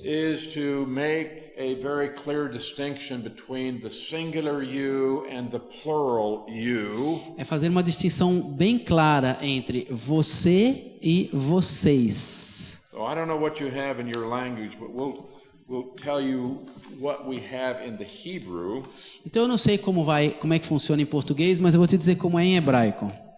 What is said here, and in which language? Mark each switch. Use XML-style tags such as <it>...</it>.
<en>is to make a very clear distinction between the singular you and the plural you.</en> <pt>é fazer uma distinção bem clara entre você e vocês.</pt> <en>So I don't know what you have in your language, but we'll tell you what we have in the Hebrew.</en> <pt>Então eu não sei como é que funciona em português, mas eu vou te dizer como é em hebraico.</pt>